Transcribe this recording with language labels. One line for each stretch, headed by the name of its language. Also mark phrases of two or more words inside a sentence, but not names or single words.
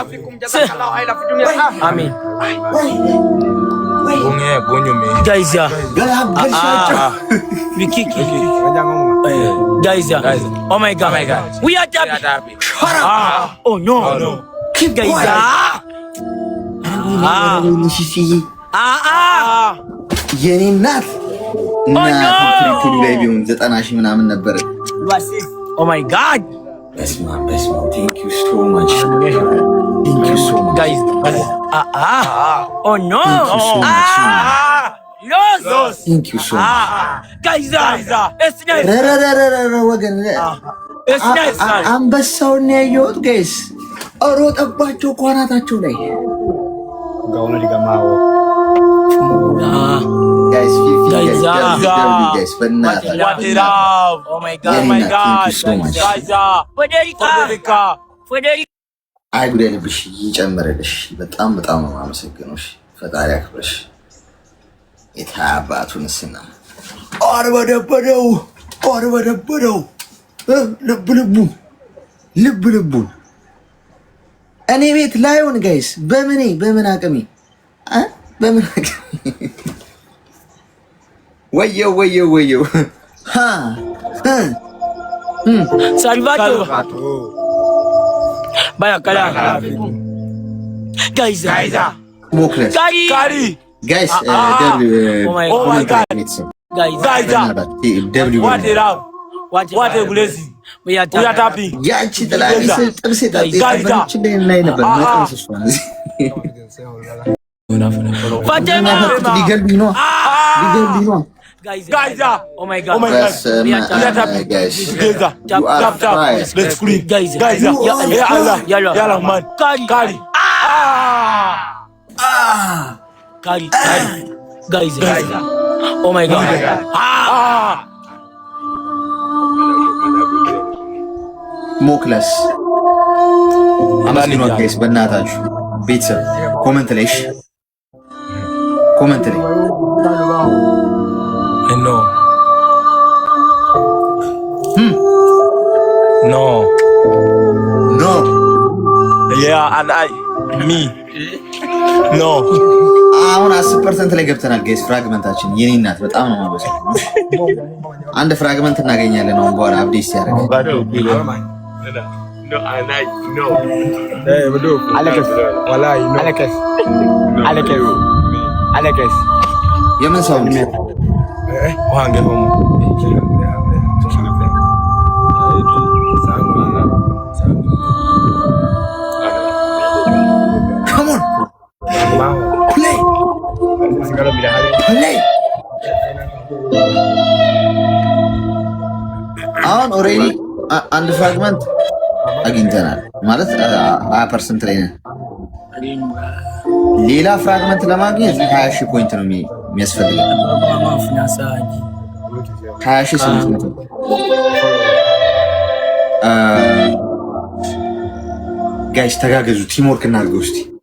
English: Amin. Guys, we kick it. Guys, oh my God. We are happy. Oh no. Guys,
Amharic: የኔ እናት ትሪፕሉ ላይ ቢሆን 90 ሺህ ምናምን ነበር።
English: Oh my God. በስማ thank you so much guys. Oh no. Lost. thank you so much guys. It's nice.
Amharic: ወገን
English: It's nice.
Amharic: አንበሳውን ያየሁት ጋይስ ሮጠባቸው ኳራታቸው ላይ
English: guys guys what it up. Oh my God. Federica
Amharic: አይ ጉዳይ ልብሽ ይጨምረልሽ በጣም ነው የማመሰግነው ፈጣሪ አክብርሽ የታባቱንስና አርበደበደው ልብ እኔ ቤት ላይሆን ጋይስ በምን አቅሜ ወየው
English: Salvato.
Spanish: Vaya carajo. Guys.
English: Mokles. Kari. Guys, oh my God. Guys. What it up? What a blessing. We are happy.
Amharic: ያቺ ጥላሪ ጥብሴ Fatima. ሊገልብኝ ነው
English: Guys, oh my God. Guys, we are happy. guys. Together. Tap. Let's scream. Guys. Yalla, man. Kari. Kari. Guys. Oh my God.
Amharic: ሞክለስ አመስግኑ ጋይስ በእናታችሁ ቤተሰብ ኮሜንት ላይ
English: No. Yeah, and me. No. አሁን 10% ላይ ገብተናል ጋይስ። ፍራግመንታችን የኔ እናት በጣም ነው ማለት ነው። አንድ ፍራግመንት እናገኛለን አሁን በኋላ አፕዴት ሲያደርግ። No. Hey, Madu. Alex. Wallahi, no. Alex.
Amharic: የምን ሰው ነው? Wange homo.
English: Come on. Play.
Amharic: አሁን ኦሬዲ አንድ ፍራግመንት አግኝተናል ማለት 20% ላይ ነን። ሌላ ፍራግመንት ለማግኘት 20,000 ፖይንት ነው የሚያስፈልገው። 20,800 ጋይስ ተጋገዙ፣ ቲምወርክ እናድርገው እስቲ።